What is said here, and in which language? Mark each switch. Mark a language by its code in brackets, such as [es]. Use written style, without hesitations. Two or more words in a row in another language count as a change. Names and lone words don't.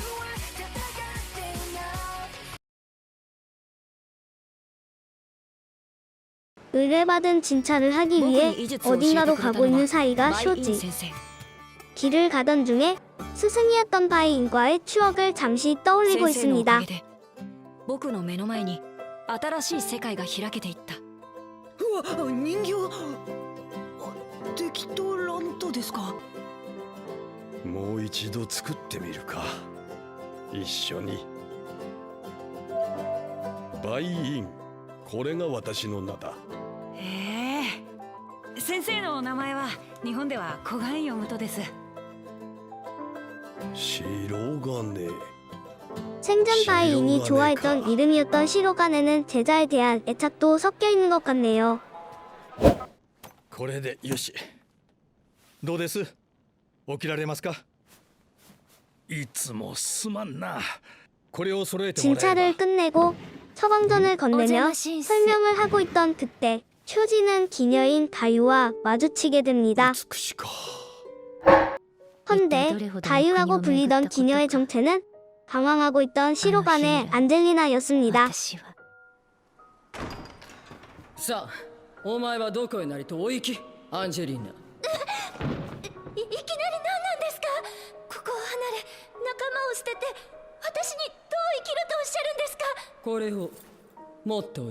[ko] 의뢰받은 진찰을 하기 위해 어딘가로 가고 있는 사이가 쇼지. 길을 가던 중에 스승이었던 바이인과의 추억을 잠시 떠올리고 있습니다. [ja] 僕の目の前に新しい世界が開けていった。うわ、人形敵とラントですか。もう一度作ってみるか、一緒に。バイイン、これが私の名だ。へえ、先生のお名前は日本ではコガンヨムトです。 [ko] 시로가네. 생전 바이인이 좋아했던 이름이었던 시로가네는 제자에 대한 애착도 섞여 있는 것 같네요. [ja] これでよし。どうです？起きられますか？いつもすまんな。これを揃えてもらえば。 [ko] 진찰을 끝내고 처방전을 건네며 설명을 하고 있던 그때 쇼지는 기녀인 다유와 마주치게 됩니다. 헌데 다유라고 불리던 기녀의 정체는 방황하고 있던 시로간의 안젤리나였습니다. [ja] さあ、お前はどこへなりとお行き、アンジェリーナ。いきなり何なんですか。ここを離れ仲間を捨てて私にどう生きるとおっしゃるんですか。これを持ってお行き。